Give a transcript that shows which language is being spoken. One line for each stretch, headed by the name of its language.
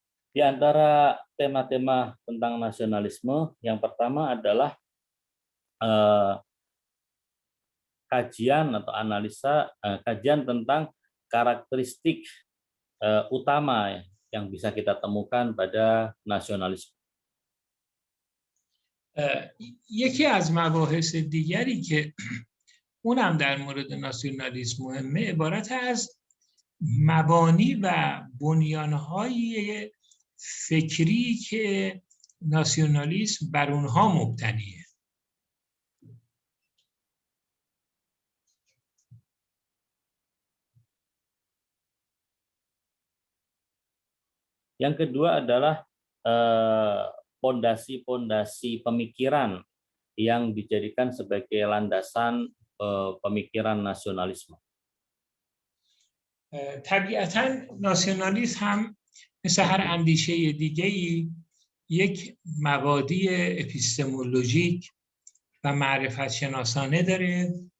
Indonesian: Di antara tema-tema tentang nasionalisme, yang pertama adalah kajian atau analisa, kajian tentang karakteristik utama yang bisa kita temukan pada nasionalisme.
Persian: یکی از مباحث دیگری که اونم در مورد ناسیونالیسم مهمه عبارت از مبانی و بنیانهای فکری که ناسیونالیسم بر اونها مبتنیه.
Indonesian: Yang kedua adalah pondasi-pondasi pemikiran yang dijadikan sebagai landasan pemikiran nasionalisme.
Persian: طبیعتاً ناسیونالیسم هم مثل هر اندیشه دیگه‌ای یک مبادی اپیستمولوژیک و معرفت شناسانه داره.